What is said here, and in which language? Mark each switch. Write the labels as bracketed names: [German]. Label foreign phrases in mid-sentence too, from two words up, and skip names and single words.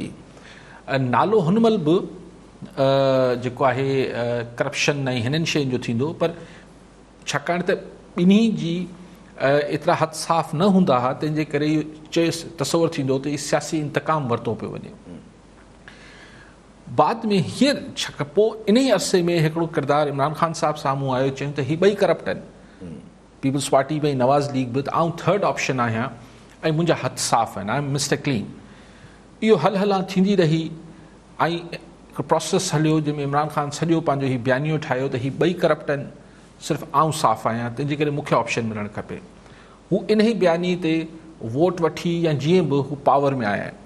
[Sindhi] नालो हुनमहिल बि जेको आहे करप्शन ऐं हिननि शयुनि जो थींदो, पर छाकाणि त ॿिन्ही जी एतिरा हथ साफ़ न हूंदा हुआ, तंहिंजे करे इहो तसवुरु थींदो त इहो सियासी इंतकाम वरितो पियो वञे। बाद में हींअर छा पोइ इन ई अरसे में हिकिड़ो किरदारु इमरान ख़ान साहिबु साम्हूं आयो, चयूं त हीअ ॿई करप्ट आहिनि, पीपल्स पार्टी में नवाज़ लीग बि, त आउं [English] third option [Sindhi] आहियां ऐं मुंहिंजा हथ साफ़ आहिनि, [English] I am Mister Clean. [Sindhi] इहो हल थींदी रही ऐं हिकु प्रोसेस हलियो जंहिंमें इमरान ख़ान सॼो पंहिंजो हीउ बयानियो ठाहियो त हीअ ॿई करप्ट आहिनि, सिर्फ़ु आउं साफ़ आहियां, तंहिंजे करे मूंखे ऑप्शन मिलणु खपे। हू इन ई बयानी ते वोट वठी या जीअं बि हू पावर में आया आहिनि।